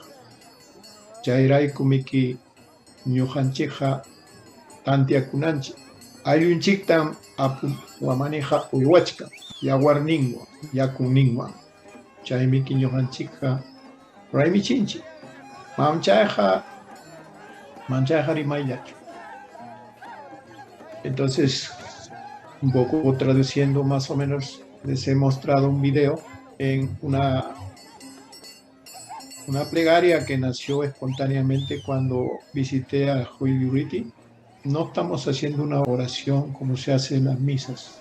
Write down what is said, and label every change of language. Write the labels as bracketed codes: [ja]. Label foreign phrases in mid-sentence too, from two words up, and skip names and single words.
[qu] Chayraykumiki ñuqanchikqa tantiakunanchik, ayllunchiktam apu wamaniqa uywachkan, yawarninwan, yakunninwan. Chaymiki ñuqanchikqa raymichinchik, manchayqa rimayllachu. [es] Entonces, un poco traduciendo más o menos, les he mostrado un video en una plegaria que nació espontáneamente cuando visité a Huiluriti. No estamos haciendo una oración como se hace en las misas.